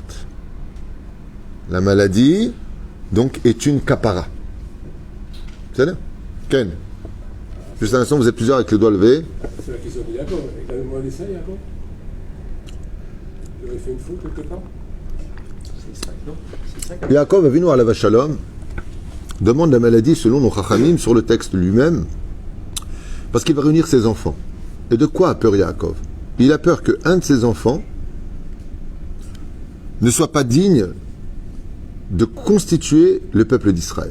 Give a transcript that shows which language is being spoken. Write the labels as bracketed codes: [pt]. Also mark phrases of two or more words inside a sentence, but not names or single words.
[fr] La maladie, donc, est une kapara. C'est ça? Ken? Juste un instant, vous êtes plusieurs avec les doigts levés. C'est la question de Yaakov. Il avait demandé ça, Yaakov? Il avait fait une faute quelque part? C'est ça. [he] יעקב אבינו עליו השלום [fr] demande la maladie selon nos chachamim sur le texte lui-même, parce qu'il va réunir ses enfants. Et de quoi a peur Yaakov? Il a peur qu'un de ses enfants ne soit pas digne de constituer le peuple d'Israël.